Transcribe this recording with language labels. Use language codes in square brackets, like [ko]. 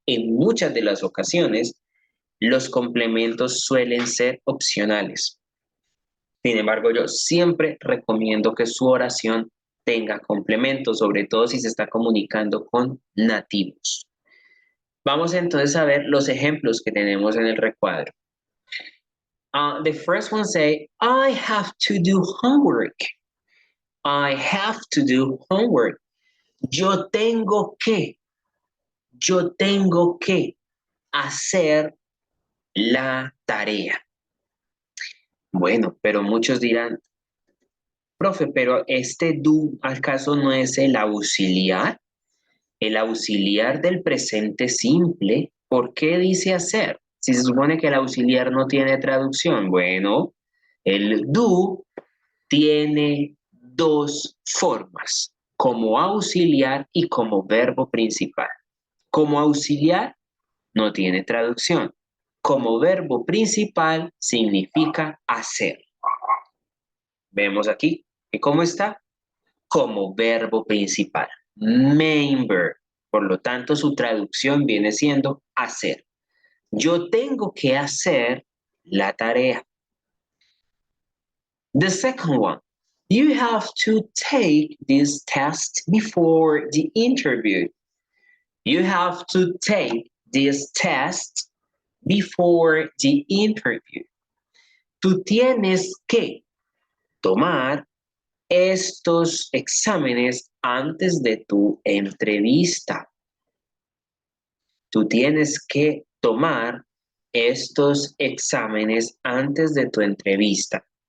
[es] En muchas de las ocasiones, los complementos suelen ser opcionales. Sin embargo, yo siempre recomiendo que su oración tenga complementos, sobre todo si se está comunicando con nativos. Vamos entonces a ver los ejemplos que tenemos en el recuadro. [en] The first one say, I have to do homework. I have to do homework. [es] Yo tengo que hacer la tarea. Bueno, pero muchos dirán, profe, pero este do, ¿acaso no es el auxiliar? El auxiliar del presente simple, ¿por qué dice hacer? Si se supone que el auxiliar no tiene traducción. Bueno, el do tiene dos formas, como auxiliar y como verbo principal. Como auxiliar no tiene traducción. Como verbo principal significa hacer. Vemos aquí que cómo está como verbo principal, main verb. Por lo tanto, su traducción viene siendo hacer. Yo tengo que hacer la tarea. [en] The second one, you have to take this test before the interview. You have to take this test before the interview. [es] Tú tienes que tomar estos exámenes antes de tu entrevista. Tú tienes que tomar estos exámenes antes de tu entrevista.